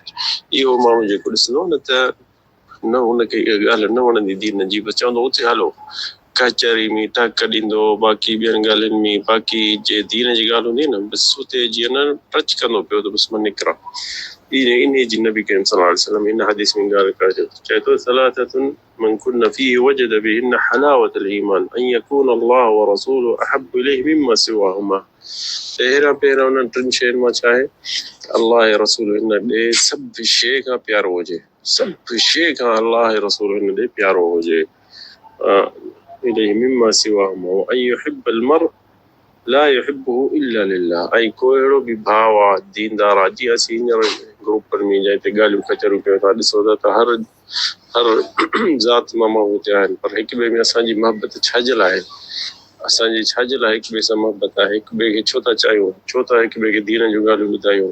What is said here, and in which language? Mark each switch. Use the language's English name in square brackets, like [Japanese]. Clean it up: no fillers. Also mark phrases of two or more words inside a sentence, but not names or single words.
[Sindhi] इहो माण्हू जेको ॾिसंदो न त न हुनखे इहा ॻाल्हि न वणंदी दीन जी, बसि चवंदो उते हलो कचहरी में टक ॾींदो, बाक़ी ॿियनि ॻाल्हियुनि में, बाक़ी जे दीन जी ॻाल्हि हूंदी न बसि उते जीअं न टच कंदो पियो त बसि मां निकिरां। इन जी नबी करीम [Arabic] صلى الله عليه وسلم [Sindhi] इन हदीस में ॻाल्हि करे चए थो [Arabic] ثلاث من كن فيه وجد بهن حلاوة الإيمان أن يكون الله ورسوله أحب إليه مما سواهما. [Sindhi] पहिरियां उन्हनि टिनि शयुनि मां छा आहे? अल्लाह ऐं रसूल हिन ॾे सभु शइ खां प्यारो हुजे, सभु शइ खां अल्लाह ऐं रसूल हिन ॾे प्यारो हुजे। [Arabic] إليه مما سواهما وأن يحب المرء لا يحبه إلا لله. [Sindhi] ऐं को अहिड़ो बि भाउ आहे दीनदार आहे, जीअं असीं हींअर ग्रुपनि में या हिते ॻाल्हियूं कचरियूं कयूं था ॾिसो था त हर ज़ात मां माण्हू हिते आहिनि, पर हिक ॿिए में असांजी मोहबत छाजे लाइ आहे? असांजी छाजे लाइ हिक ॿिए सां मोहबत आहे? हिक ॿिए खे छो था चाहियूं, छो था हिक ॿिए खे दीन जूं ॻाल्हियूं ॿुधायूं?